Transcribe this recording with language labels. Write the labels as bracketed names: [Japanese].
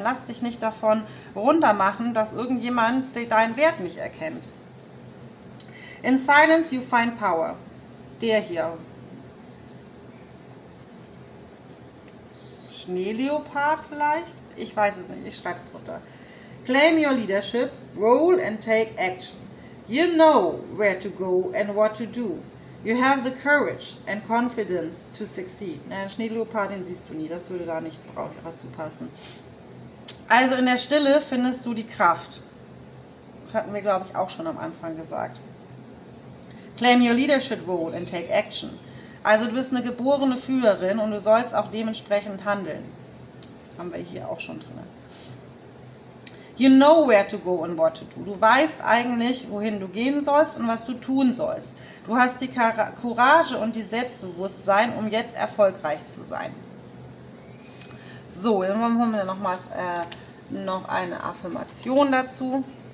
[German] Lass dich nicht davon runtermachen, dass irgendjemand deinen Wert nicht erkennt. [English] In silence you find power. [German] Der hier. Schneeleopard vielleicht? Ich weiß es nicht, ich schreibe es drunter. [English] Claim your leadership, role and take action. You know where to go and what to do. You have the courage and confidence to succeed. [German] Na, Schneeleopard, den siehst du nie, das würde da nicht dazu passen. Also in der Stille findest du die Kraft. Das hatten wir, glaube ich, auch schon am Anfang gesagt. [English] Claim your leadership role and take action. [German] Also du bist eine geborene Führerin und du sollst auch dementsprechend handeln. Haben wir hier auch schon drin. [English] You know where to go and what to do. [German] Du weißt eigentlich, wohin du gehen sollst und was du tun sollst. Du hast die Courage und die Selbstbewusstsein, um jetzt erfolgreich zu sein. So, dann holen wir nochmals noch eine Affirmation dazu.